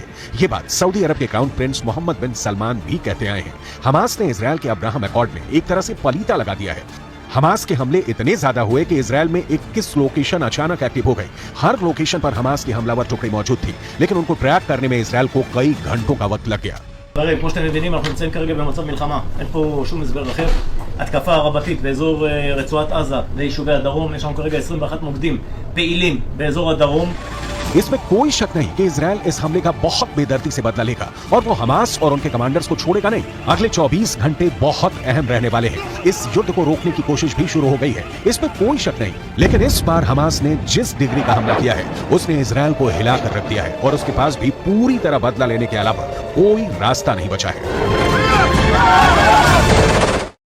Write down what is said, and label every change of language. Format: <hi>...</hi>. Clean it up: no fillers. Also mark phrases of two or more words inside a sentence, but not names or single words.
<hi>ये बात सऊदी अरब के</hi> <en>crown prince</en> <hi>मोहम्मद बिन सलमान भी कहते आए हैं। हमास ने इजराइल के अब्राहम अकॉर्ड में एक तरह से पलीता लगा दिया है। हमास के हमले इतने ज्यादा हुए कि इजराइल में 21 लोकेशन अचानक एक्टिव हो गई। हर लोकेशन पर हमास की हमलावर टुकड़ी मौजूद थी, लेकिन उनको ट्रैक करने में इजराइल को कई घंटों का वक्त लग गया।</hi> <he>כמו שאתם מבינים, אנחנו נמצאים כרגע במצב מלחמה, אין פה שום הסבר אחר. התקפה רבתית באזור רצועת עזה ויישובי הדרום, יש לנו כרגע 21 מוקדים פעילים באזור הדרום.</he> <hi>इसमें कोई शक नहीं कि इजराइल इस हमले का बहुत बेदर्दी से बदला लेगा और वो हमास और उनके कमांडर्स को छोड़ेगा नहीं। अगले 24 घंटे बहुत अहम रहने वाले हैं। इस युद्ध को रोकने की कोशिश भी शुरू हो गई है, इसमें कोई शक नहीं। लेकिन इस बार हमास ने जिस डिग्री का हमला किया है, उसने इजराइल को हिला कर रख दिया है और उसके पास भी पूरी तरह बदला लेने के अलावा कोई रास्ता नहीं बचा है।</hi>